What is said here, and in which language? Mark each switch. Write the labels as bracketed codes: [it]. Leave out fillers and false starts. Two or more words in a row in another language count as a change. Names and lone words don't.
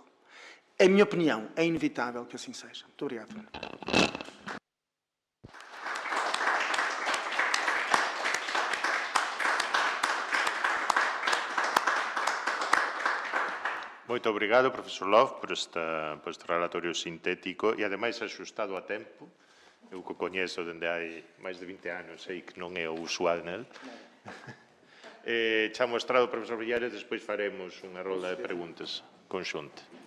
[pt] Em minha opinião, é inevitável que assim seja. Muito obrigado. [gl] Moito obrigado, profesor Love, por este relatorio sintético e, ademais, axustado a tempo. Eu que o coñezo dende hai máis de 20 anos, sei que non é o usual nel. Xa mostrado o profesor Villares, despois faremos unha rolda de preguntas conxunta.